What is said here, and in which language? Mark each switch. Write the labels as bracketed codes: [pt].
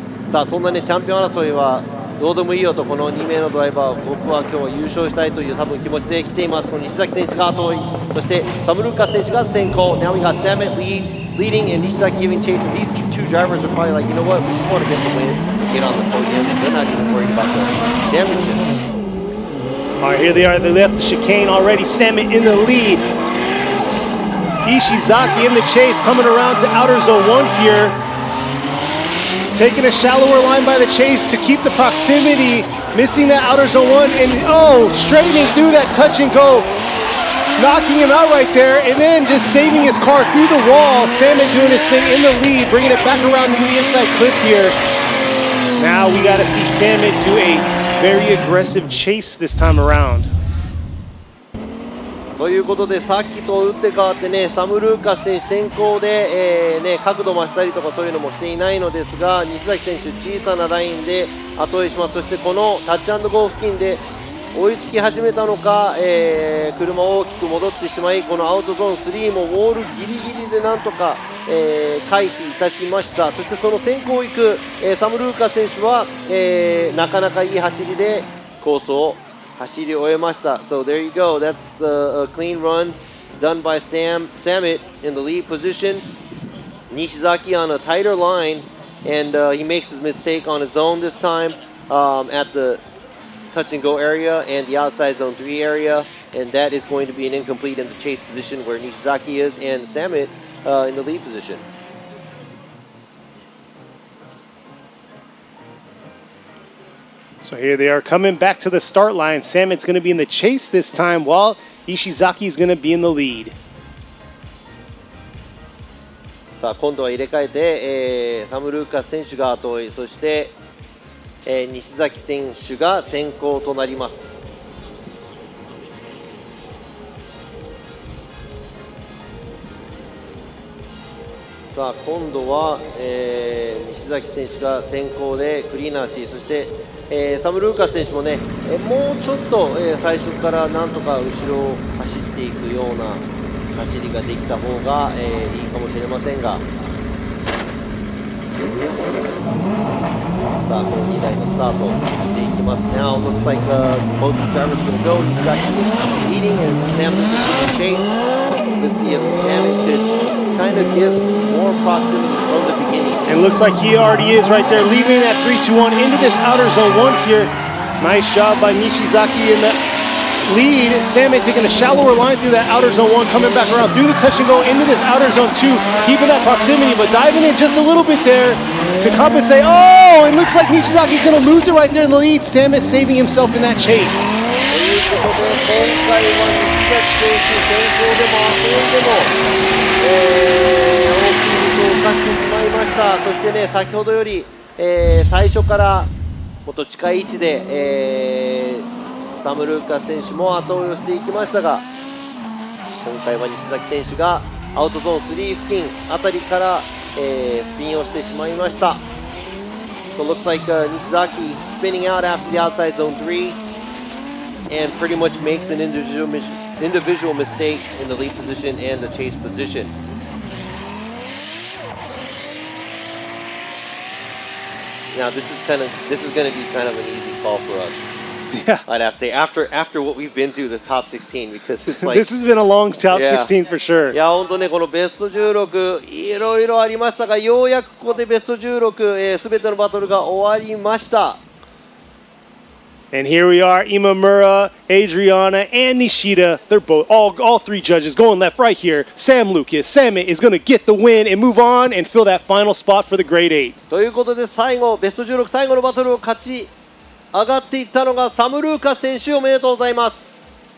[ja] さあ、そんなねチャンピオン争いはどうでもいいよと、この2名のドライバー、僕は今日は優勝したいという多分気持ちで来ています。この西崎選手が後追い、そしてサムルーカス選手が先行。 [en] Now we got Samet leading and Nishizaki giving chase. And these two drivers are probably like, you know what, we just want to get the win, get on the podium. They're not even worried about the championship. All right, here they are. They left the chicane already. Samet in the lead. Nishizaki in the chase, coming around to outer zone 1 here. Taking a shallower line by the chase to keep the proximity, missing that outer zone 1, and straightening through that touch and go, knocking him out right there, and then just saving his car through the wall. Samet doing his thing in the lead, bringing it back around to the inside clip here. Now we got to see Samet do a very aggressive chase this time around. [ja] ということで、さっきと打って変わってね、サム・ルーカス選手先行で、角度増したりとかそういうのもしていないのですが、西崎選手小さなラインで後追いします。そしてこのタッチ&ゴー付近で追いつき始めたのか、車を大きく戻ってしまい、このアウトゾーン3もウォールギリギリでなんとか、回避いたしました。そしてその先行行く、サム・ルーカス選手は、なかなかいい走りでコースを走り終えました。 [en] So there you go. That's a clean run done by Samet in the lead position. Nishizaki on a tighter line, and he makes his mistake on his own this time at the touch and go area and the outside zone 3 area, and that is going to be an incomplete in the chase position where Nishizaki is and Samet in the lead position. So here they are coming back to the start line. Samet's going to be in the chase this time while Ishizaki's going to be in the lead. [ja] さあ今度は入れ替えて、サム・ルーカス選手が後追い、そして、西崎選手が先行となります。さあ今度は、西崎選手が先行でクリーナーし、そして、サム・ルーカス選手もね、もうちょっと、最初からなんとか後ろを走っていくような走りができた方が、いいかもしれませんが、さあこの2台のスタートしていきます。 [en] Now looks like both drivers going to go. Nishizaki is leading and Sam is chase. Let's see if Sam could kind of give more proximity from the beginning. It looks like he already is right there, leaving that 3-2-1 into this outer zone 1 here. Nice job by Nishizaki in the lead. Samet taking a shallower line through that outer zone 1, coming back around through the touch and go into this outer zone 2, keeping that proximity, but diving in just a little bit there to compensate. Oh, it looks like Nishizaki's going to lose it right there in the lead. Samet saving himself in that chase. [ja] ということで、今回は西崎選手先行でも後追いでも、大きいミスを犯してしまいました。そしてね、先ほどより、最初からもっと近い位置で、サム・ルーカス選手も後追いをしていきましたが、今回は西崎選手がアウトゾーン3付近あたりから、スピンをしてしまいました。 [en] So it looks like Nishizaki spinning out after the outside zone 3 and pretty much makes an individual mistake in the lead position and the chase position. Now this is going to be kind of an easy call for us. Yeah, I'd have to say after what we've been through this top 16, because it's like this has been a long top 16 for sure. [ja] いや本当ね、このベスト16いろいろありましたが、ようやくここでベスト16すべてのバトルが終わりました。 [en] And here we are, Imamura, Adriana, and Nishida. They're both all three judges going left right here. Sam Lucas, Samet is going to get the win and move on and fill that final spot for the Grade 8. [ja] ということで最後ベスト16最後のバトルを勝ち上がっていったのがサム・ルーカス選手、おめでとうございます。